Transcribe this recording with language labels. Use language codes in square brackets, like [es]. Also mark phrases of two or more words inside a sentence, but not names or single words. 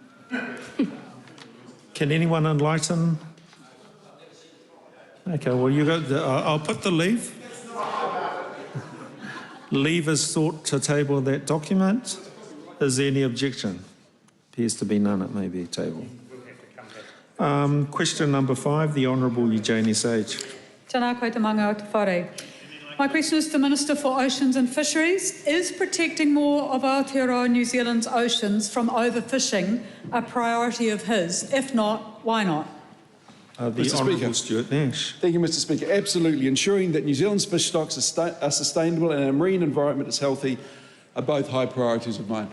[en] Can anyone enlighten? Okay, well, you go. I'll put the leave. Leave is sought to table that document. Is there any objection? Appears to be none. It may be tabled. Question number 5, the Honourable Eugenie Sage. [mi] Tēnā koe te manga o te whare. [en] My question is to the Minister for Oceans and Fisheries. Is protecting more of Aotearoa New Zealand's oceans from overfishing a priority of his? If not, why not? The Honourable Stuart Nash. Thank you, Mr Speaker. Absolutely. Ensuring that New Zealand's fish stocks are sustainable and our marine environment is healthy are both high priorities of mine.